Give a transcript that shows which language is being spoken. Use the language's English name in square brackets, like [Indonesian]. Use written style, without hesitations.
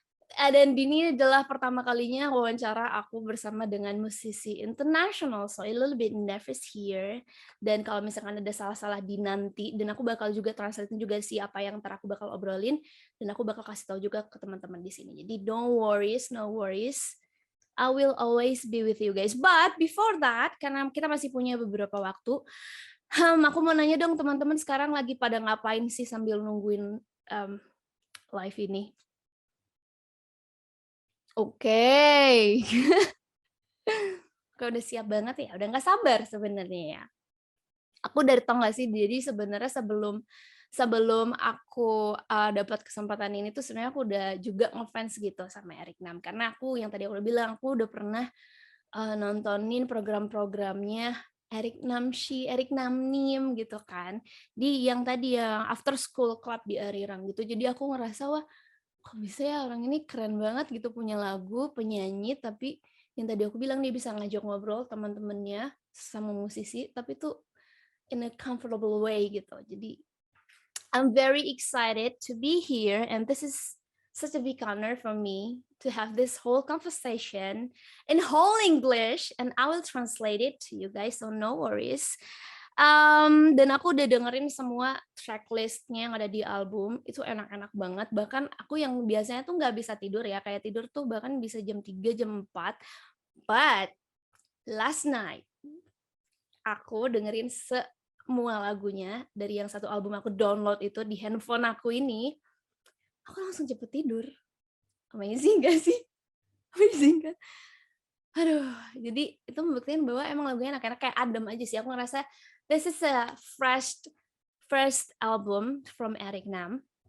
[Indonesian] Dan ini adalah pertama kalinya wawancara aku bersama dengan musisi internasional, [English] so a little bit nervous here. [Indonesian] Dan kalau misalkan ada salah-salah di nanti, dan aku bakal juga translate juga sih apa yang ntar aku bakal obrolin, dan aku bakal kasih tahu juga ke teman-teman di sini. [English] Jadi don't worries, no worries. I will always be with you guys. But before that, [Indonesian] karena kita masih punya beberapa waktu, aku mau nanya dong teman-teman, sekarang lagi pada ngapain sih sambil nungguin live ini? Oke. Kalau udah siap banget ya, udah nggak sabar sebenarnya ya. Aku dari tau nggak sih, jadi sebenarnya sebelum aku dapat kesempatan ini tuh sebenarnya aku udah juga ngefans gitu sama Eric Nam, karena aku yang tadi aku udah bilang, aku udah pernah nontonin program-programnya Eric Namshi, Eric Namnim gitu kan, di yang tadi yang After School Club di Arirang gitu. Jadi aku ngerasa, wah kok bisa ya orang ini keren banget gitu, punya lagu, penyanyi, tapi yang tadi aku bilang dia bisa ngajak ngobrol teman-temannya sama musisi, tapi tuh [English] in a comfortable way [Indonesian] gitu. [English] Jadi I'm very excited to be here, and this is such a big honor for me to have this whole conversation in whole English, and I will translate it to you guys, so no worries. [Indonesian] Dan aku udah dengerin semua tracklistnya yang ada di album, itu enak-enak banget. Bahkan aku yang biasanya tuh nggak bisa tidur ya, kayak tidur tuh bahkan bisa jam 3, jam 4. [English] But last night, [Indonesian] aku dengerin semua lagunya dari yang satu album aku download itu di handphone aku ini, aku langsung cepet tidur. Amazing gak sih? Amazing kan? Aduh, jadi itu membuktikan bahwa emang lagunya enak-enak, kayak adem aja sih. Aku ngerasa [English] this is a first album from Eric Nam.